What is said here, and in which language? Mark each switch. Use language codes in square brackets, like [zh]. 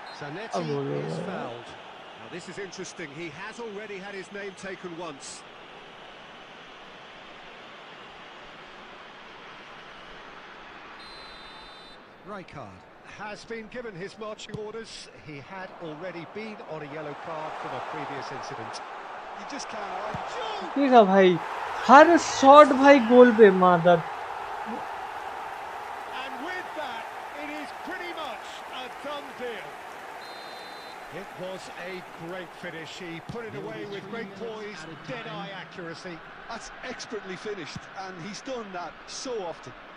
[en] Zanetti is fouled. Now this is interesting. He has already had his name taken once. Rijkaard has been given his marching orders. He had already been on a yellow card from a previous incident. You just can't argue. [hi] ठीक है भाई हर shot भाई गोल पे मादर [en] And with that, it is pretty much a done deal. It was a great finish. He put it away with great poise, dead-eye accuracy. That's expertly finished, and he's done that so often.